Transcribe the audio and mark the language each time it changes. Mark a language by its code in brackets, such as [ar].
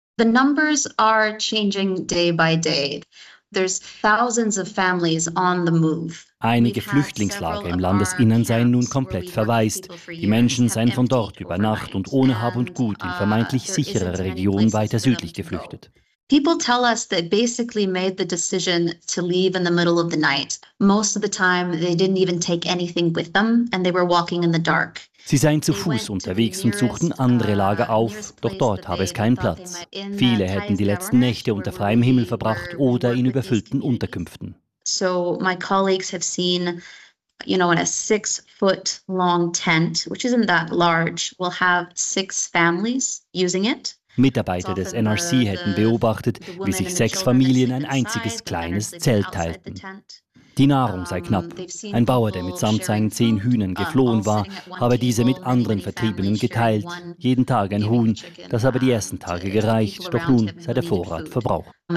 [en] The numbers are changing day by day. There's thousands of families on the move. [de] Einige Flüchtlingslager im Landesinnern seien nun komplett verwaist. Die Menschen seien von dort über Nacht und ohne Hab und Gut in vermeintlich sichere Regionen weiter südlich geflüchtet. [en] People tell us they basically made the decision to leave in the middle of the night. Most of the time they didn't even take anything with them and they were walking in the dark. [de] Sie seien zu Fuß unterwegs und suchten andere Lager auf, doch dort habe es keinen Platz. Viele hätten die letzten Nächte unter freiem Himmel verbracht oder in überfüllten Unterkünften. [en] So my colleagues have seen, you know, in a 6-foot-long tent, which isn't that large, will have 6 families using it. [de] Mitarbeiter des NRC hätten beobachtet, wie sich 6 Familien ein einziges kleines Zelt teilten. Die Nahrung sei knapp. Ein Bauer, der mitsamt seinen 10 Hühnern geflohen war, habe diese mit anderen Vertriebenen geteilt. Jeden Tag ein Huhn. Das habe die ersten Tage gereicht, doch nun sei der Vorrat verbraucht.